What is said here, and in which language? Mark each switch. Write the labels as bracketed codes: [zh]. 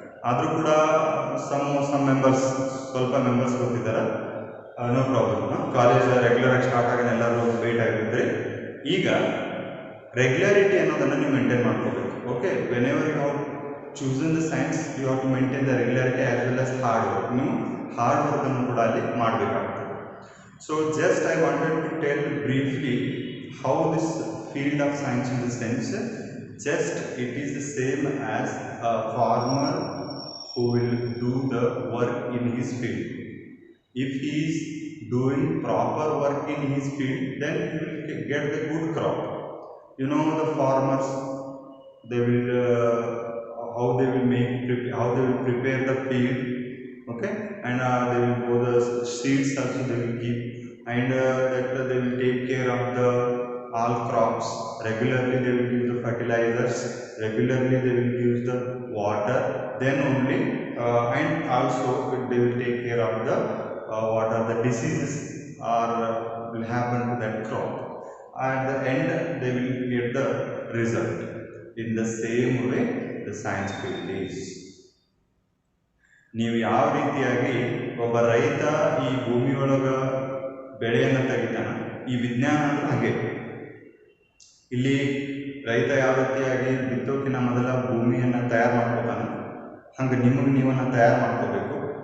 [kn] ಆದರೂ ಕೂಡ [en] some members, [kn] ಸ್ವಲ್ಪ ಮೆಂಬರ್ಸ್ ಗೊತ್ತಿದ್ದಾರೆ, [en] No problem. [kn] ಕಾಲೇಜ್ ರೆಗ್ಯುಲರಾಗಿ ಸ್ಟಾರ್ಟ್ ಆಗಿ ಎಲ್ಲರೂ ವೇಟ್ ಆಗಿರ್ತೀರಿ. ಈಗ ರೆಗ್ಯುಲಾರಿಟಿ ಅನ್ನೋದನ್ನು ನೀವು ಮೇಂಟೈನ್ ಮಾಡ್ಕೋಬೇಕು. [en] Okay, whenever you have chosen the science, you have to maintain the regularity as well as hard work. [kn] ನೀವು ಹಾರ್ಡ್ ವರ್ಕನ್ನು ಕೂಡ ಅಲ್ಲಿ ಮಾಡಬೇಕಾಗ್ತದೆ. [en] So just I wanted to tell briefly how this field of science, in the sense, just it is the same as a farmer who will do the work in his field. If he is doing proper work in his field, then he will get the good crop. You know, the farmers, they will how they will prepare the field. Okay, and they will grow the seeds also, they will keep, and that they will take care of the all crops. Regularly they will give the fertilizers, regularly they will use the water, then only and also they will take care of the what are the diseases will happen to that crop. At the end they will get the result. In the same way the science field is. [kn] ನೀವು ಯಾವ ರೀತಿಯಾಗಿ ಒಬ್ಬ ರೈತ ಈ ಭೂಮಿಯೊಳಗೆ ಬೆಳೆಯನ್ನು ತೆಗಿತಾನ, ಈ ವಿಜ್ಞಾನ ಅಂದ್ರೆ ಹಾಗೆ. ಇಲ್ಲಿ ರೈತ ಯಾವ ರೀತಿಯಾಗಿ ಬಿತ್ತೋಕಿನ ಮೊದಲ ಭೂಮಿಯನ್ನು ತಯಾರು ಮಾಡ್ಕೋತಾನೆ, ಹಂಗೆ ನಿಮಗೆ ನೀವನ್ನು ತಯಾರು ಮಾಡ್ಕೋಬೇಕು.